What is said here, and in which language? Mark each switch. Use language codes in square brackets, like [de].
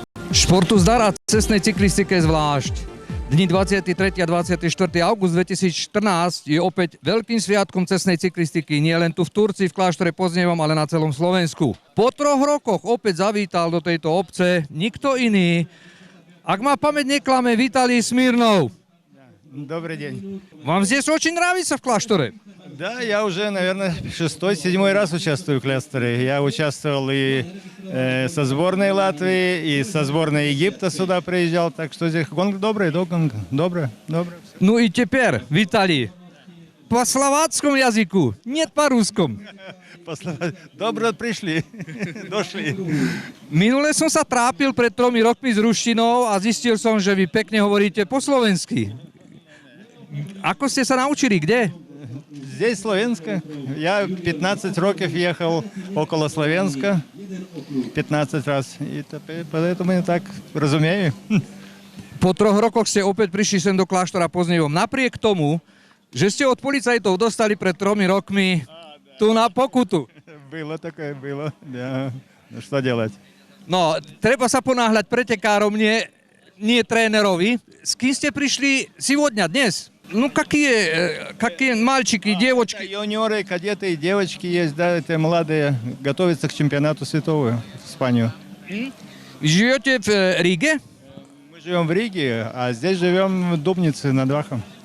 [sk] Športu zdar a cestnej cyklistike zvlášť. Dni 23. a 24. august 2014 je opäť veľkým sviatkom cestnej cyklistiky nie len tu v Turci, v kláštore Podznievom, ale na celom Slovensku. Po 3 rokoch opäť zavítal do tejto obce nikto iný. Ak ma pamäť neklame, Vitalij Smirnov. [ru] Добрый день. Вам здесь очень нравится в кláštore? Да, я уже, наверное, 6-7 раз участвую в клястере. Я участвовал и со сборной Латвии, и со сборной Египта сюда приезжал. Так что здесь гонка добрая, добрая. Ну и теперь, Виталий, по словацкому языку, нет по русскому. [sk] Добре пришли, došli. Minule som sa trápil pred 3 rokmi s ruštinou a zistil som, že vy pekne hovoríte po slovensky. Ako ste sa naučili? Kde? [ru] Здесь Словенска. Я 15 роков ехал около Словенска. 15 раз. И поэтому я так разумею. [sk] Po 3 rokoch ste opäť prišli sem do kláštora Podznievom. Napriek tomu, že ste od policajtov dostali pred 3 rokmi tu na pokutu. [ru] Было такое, было. Да. Ну что делать? [sk] No, treba sa ponáhľať pretekárom, nie trénerovi. S kým ste prišli [ru] сегодня, [sk] dnes? [ru] Ну, какие мальчики, девочки? Юниоры, кадеты и девочки есть, да, это молодые, готовятся к чемпионату светового в Испанию. Живете в Риге? Мы живем в Риге, а здесь живем в Дубнице над Вахом.